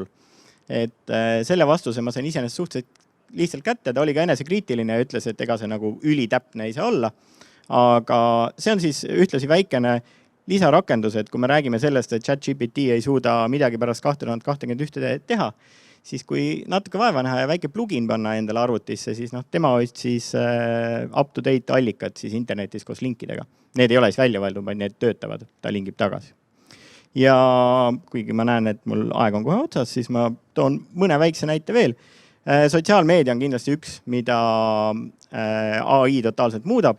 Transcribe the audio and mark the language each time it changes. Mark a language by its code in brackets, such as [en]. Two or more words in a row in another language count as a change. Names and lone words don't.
[et] Et selle vastuse ma sain iseenesest suhteliselt lihtsalt kätte, ta oli ka enesekriitiline ja ütles, et ega see nagu ülitäpne ei saa olla. Aga see on siis ühtlasi väikene lisarakendus, et kui me räägime sellest, et ChatGPT ei suuda midagi pärast 2021 teha, siis kui natuke vaeva näha ja väike plugin panna endale arvutisse, siis tema otsis up-to-date allikad siis internetis koos linkidega. Need ei ole siis välja võeldud, vaid need töötavad, ta lingib tagasi. Ja kuigi ma näen, et mul aeg on kohe otsas, siis ma toon mõne väikse näite veel. Sotsiaalmeedia on kindlasti üks, mida AI totaalselt muudab.